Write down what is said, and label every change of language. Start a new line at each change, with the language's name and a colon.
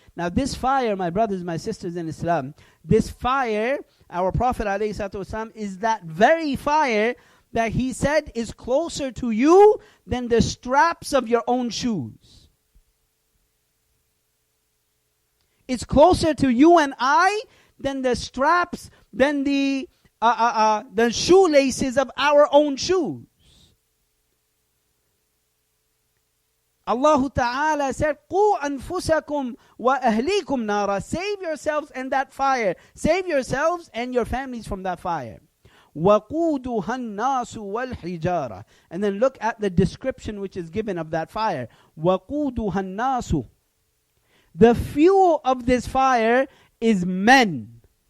English: Now this fire, my brothers, my sisters in Islam, this fire, our Prophet ﷺ, is that very fire that he said is closer to you than the straps of your own shoes. It's closer to you and I than the straps, than the shoelaces of our own shoes. Allah Ta'ala said,
Arabic: قُوا أَنفُسَكُمْ وَأَهْلِيكُمْ نَارًا.
English: Save yourselves and that fire. Save yourselves and your families from that fire.
Arabic: وَقُودُهَا النَّاسُ وَالْحِجَارَةُ.
English: And then look at the description which is given of that fire.
Arabic: وَقُودُهَا النَّاسُ.
English: The fuel of this fire is men.